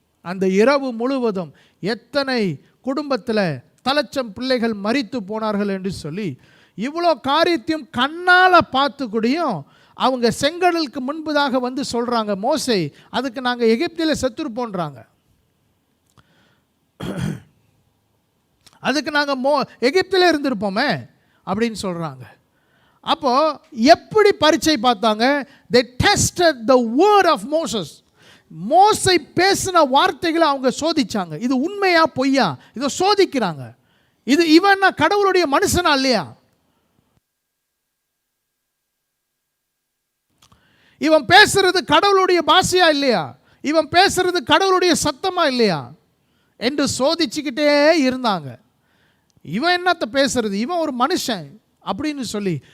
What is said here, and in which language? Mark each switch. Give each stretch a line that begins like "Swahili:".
Tamil: அந்த இரவு முழுவதும் எத்தனை குடும்பத்தில் தலைச்சம் பிள்ளைகள் மரித்து போனார்கள் என்று சொல்லி இவ்வளோ காரியத்தையும் கண்ணால் பார்த்து கூடியும் அவங்க செங்கடலுக்கு முன்பதாக சொல்கிறாங்க, மோசே அதுக்கு நாங்கள் எகிப்தில் செத்துருப்போன்றாங்க, அதுக்கு நாங்கள் எகிப்தில் இருந்திருப்போமே அப்படின்னு சொல்கிறாங்க. அப்போது எப்படி பரீட்சை பார்த்தாங்க?
English: they tested the word of Moses.
Tamil: மோசை பேசின வார்த்தைகளை அவங்க சோதிச்சாங்க. இது உண்மையா பொய்யா இதை சோதிக்கிறாங்க. இவன் கடவுளுடைய மனுஷனா இல்லையா? இவன் பேசுறது கடவுளுடைய பாஷையா இல்லையா? இவன் பேசுறது கடவுளுடைய சத்தமா இல்லையா என்று சோதிச்சுக்கிட்டே இருந்தாங்க. இவன் என்னத்தை பேசுறது, இவன் ஒரு மனுஷன் அப்படின்னு சொல்லி